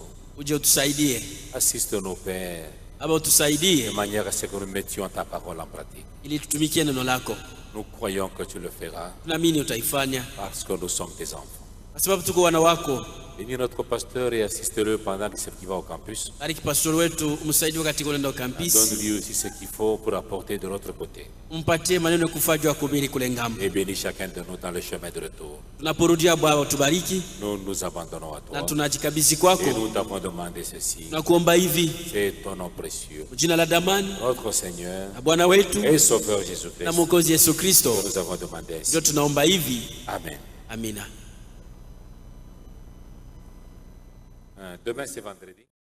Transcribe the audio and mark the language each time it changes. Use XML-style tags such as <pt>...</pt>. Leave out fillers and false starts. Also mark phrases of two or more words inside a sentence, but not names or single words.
<fr>Assiste nos pères de manière à ce que nous mettions ta parole en pratique. Nous croyons que tu le feras parce que nous sommes tes enfants. Bénis notre pasteur et assiste-le pendant qu'il va au campus.</fr> <sw>Bariki pastor wetu, msaidie wakati kwenda campus.</sw> <fr>Donne-lui aussi ce qu'il faut pour apporter de l'autre côté.</fr> <sw>Mpatie maneno kufajwa kuhubiri kule ngambo.</sw> <fr>Et bénis chacun de nous dans le chemin de retour.</fr> <sw>Tunaporudia Baba tubariki.</sw> <fr>Nous nous abandonnons à toi.</fr> <sw>Na tunajikabidhi kwako.</sw> <fr>Et nous t'avons demandé ceci.</fr> <sw>Tunakuomba hivi.</sw> <fr>C'est ton nom précieux.</fr> <sw>Jina la damani.</sw> <fr>Notre Seigneur.</fr> <sw>Na Bwana wetu.</sw> <fr>Et Sauveur Jésus-Christ.</fr> <sw>Na Mwokozi Yesu Kristo.</sw> <fr>Nous avons demandé ainsi.</fr> <sw>Ndio tunaomba hivi.</sw> <fr>Amen.</fr> <sw>Amina.</sw> <fr>Demain c'est vendredi.</fr>